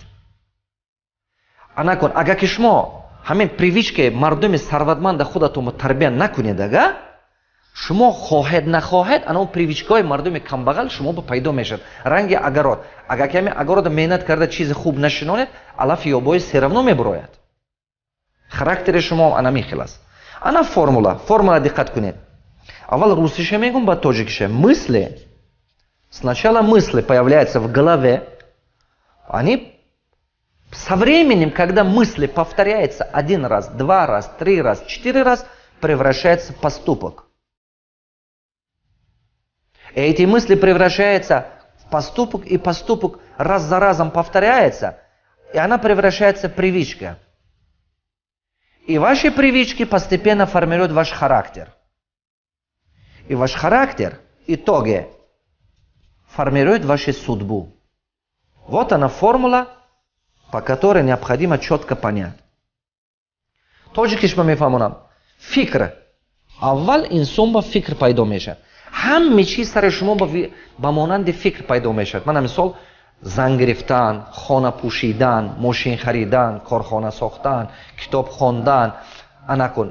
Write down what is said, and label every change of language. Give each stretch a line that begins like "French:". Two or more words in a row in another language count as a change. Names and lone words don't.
Tajik: анакун агар ки шумо ҳамин привичка мардуми сарватманда худатонро тарбия накунед, ага шумо хоҳед нахоҳед ана он привичкаҳои мардуми камбағал шуморо пайдо мешавад. ранги агарот, агар ки ҳамин агаротро меҳнат карда чизи хуб нашинонед, алафи ёбои серавно мебурояд. характери шумо ана михел аст. ана формула диққат кунед. аввал русише мегум, ба тоҷикише.
Russian: мысли, сначала мысли появляются в голове, они со временем, когда мысли повторяются 1 раз, 2 раз, 3 раз, 4 раз, превращается в поступок. И эти мысли превращаются в поступок, и поступок раз за разом повторяется, и она превращается в привычку. И ваши привычки постепенно формируют ваш характер. И ваш характер в итоге формирует вашу судьбу. Вот она формула, по которой необходимо четко понять.
Tajik: Тоҷикиш ма мефаҳмонам. Фикр. аввал инсон ба фикр пайдо мешавад. ҳаме чиз сари шумо ба монанди фикр пайдо мешавад. мана мисол зан гирифтан, хона пӯшидан, мошин харидан, корхона сохтан, китоб хондан, анакун.